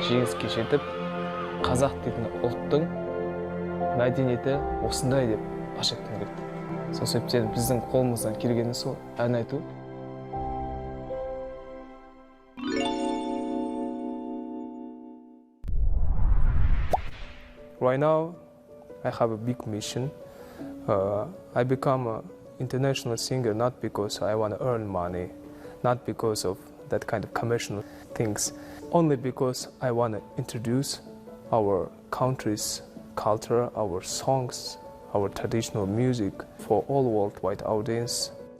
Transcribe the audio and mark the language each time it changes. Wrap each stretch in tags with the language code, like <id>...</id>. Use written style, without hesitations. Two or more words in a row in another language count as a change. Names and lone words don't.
<kk>Жеңіске жетіп, қазақ дейтін ұлттың мәдениеті осындай деп паш еткім келді. Сол себептен біздің қолымыздан келгені сол ән айту.</kk> <en>Right now, I have a big mission. I become an international singer not because I want to earn money, not because of that kind of commercial things, only because I want to introduce our country's culture, our songs, our traditional music for all worldwide audience.</en>